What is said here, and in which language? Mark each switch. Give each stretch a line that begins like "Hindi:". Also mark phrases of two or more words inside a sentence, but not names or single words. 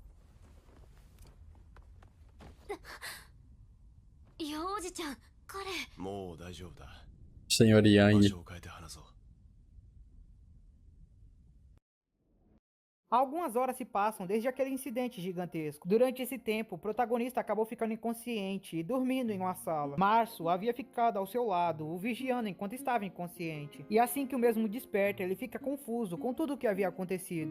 Japanese: 幼児ちゃん、彼。もう大丈夫だ。
Portuguese: Senhor
Japanese: 場 Yang. 所を変えて話そう。
Portuguese: Algumas horas se passam desde aquele incidente gigantesco. Durante esse tempo, o protagonista acabou ficando inconsciente e dormindo em uma sala. Março havia ficado ao seu lado, o vigiando enquanto estava inconsciente. E assim que o mesmo desperta, ele fica confuso com tudo o que havia acontecido.